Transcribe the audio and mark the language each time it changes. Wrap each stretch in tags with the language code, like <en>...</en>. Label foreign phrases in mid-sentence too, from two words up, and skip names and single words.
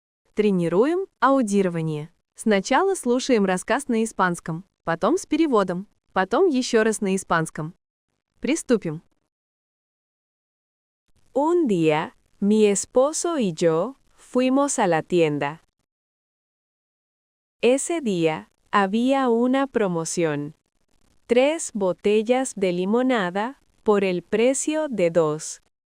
<ru>Тренируем аудирование. Сначала слушаем рассказ на испанском, потом с переводом, потом еще раз на испанском. Приступим.</ru> <es>Un día, mi esposo y yo fuimos a la tienda. Ese día había una promoción. 3 botellas de limonada por el precio de 2.</es>